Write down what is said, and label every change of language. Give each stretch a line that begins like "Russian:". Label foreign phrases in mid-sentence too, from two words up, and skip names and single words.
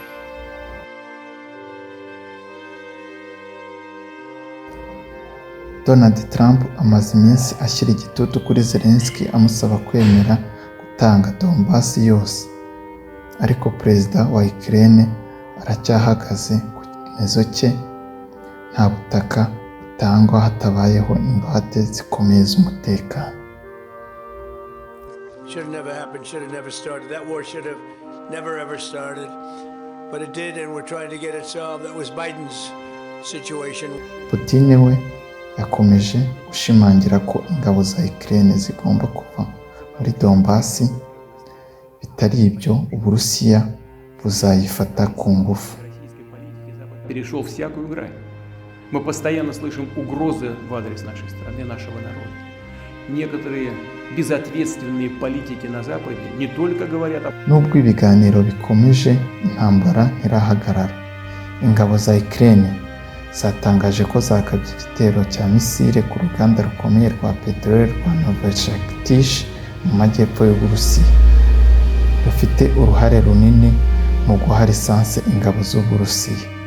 Kinyarwanda: Donald Trump amaze iminsi ashyira igitutu kuri Zelensky amusaba kwemera gutanga Donbass yose, ariko perezida wa Ukraine aracyahagaze ku cyemezo cye. Nta butaka butangwa hatabayeho ingwate zikomeye z'umutekano.
English: Should have never happened, should have never started. That war should have never ever started. But it did, and we're trying to get it solved. That was Biden's situation.
Kinyarwanda: Putin we yakomeje gushimangira ko ingabo za Ukraine zigomba kuva muri Donbass, bitari ibyo Uburusiya buzayifata ku ngufu.
Russian: Перешел всякую грань. Мы постоянно слышим угрозы в адрес нашей страны, нашего народа. Некоторые безответственные политики на Западе не только говорят о...
Kinyarwanda: Nubwo ibiganiro bikomeje, intambara irahagarara. Ingabo za Ukraine zatangaje ko zakabye igitero cya misile ku ruganda rukomeye rwa peteroli rwa Novocherkassk mu majyepfo y'Uburusiya, rufite uruhare runini mu guha lisansi ingabo z'Uburusiya.